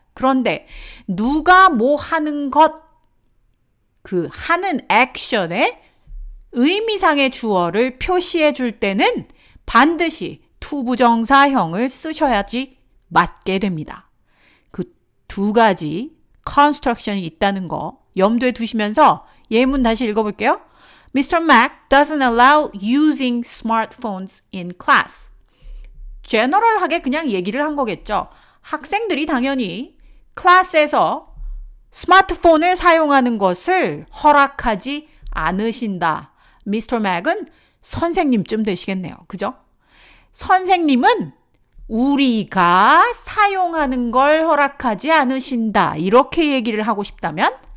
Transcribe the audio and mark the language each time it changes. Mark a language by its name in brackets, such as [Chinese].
[Korean] 그런데 누가 뭐 하는 것, 그 하는 액션의 의미상의 주어를 표시해 줄 때는 반드시 to 부정사형을 쓰셔야지 맞게 됩니다. 그 두 가지 construction이 있다는 거 염두에 두시면서 예문 다시 읽어볼게요. [English] Mr. Mac doesn't allow using smartphones in class. [Korean] 제너럴하게 그냥 얘기를 한 거겠죠. 학생들이 당연히 클래스에서 스마트폰을 사용하는 것을 허락하지 않으신다. 미스터 맥은 선생님쯤 되시겠네요. 그죠? 선생님은 우리가 사용하는 걸 허락하지 않으신다. 이렇게 얘기를 하고 싶다면